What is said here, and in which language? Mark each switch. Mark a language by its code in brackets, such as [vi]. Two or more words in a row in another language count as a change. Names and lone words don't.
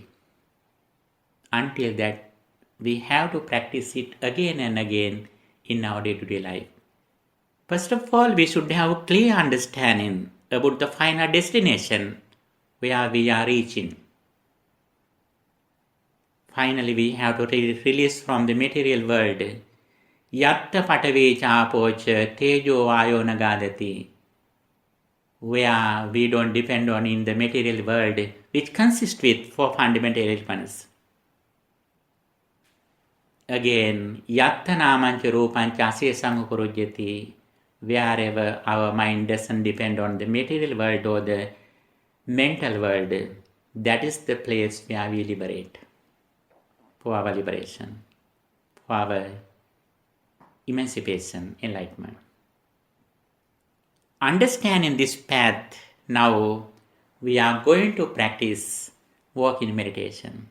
[en] Until that, we have to practice it again and again in our day-to-day life. First of all, we should have a clear understanding about the final destination where we are reaching. Finally, we have to release from the material world. [pi] Yatta patave chapocha tejo vayo nagadati. [en] Where we don't depend on in the material world, which consists with four fundamental elements. Again, [pi] yatta namancha rupancha asesanga kurujyati. [en] Wherever our mind doesn't depend on the material world or the mental world, that is the place where we liberate. For our liberation, for our emancipation, enlightenment. Understanding this path, now we are going to practice walking meditation.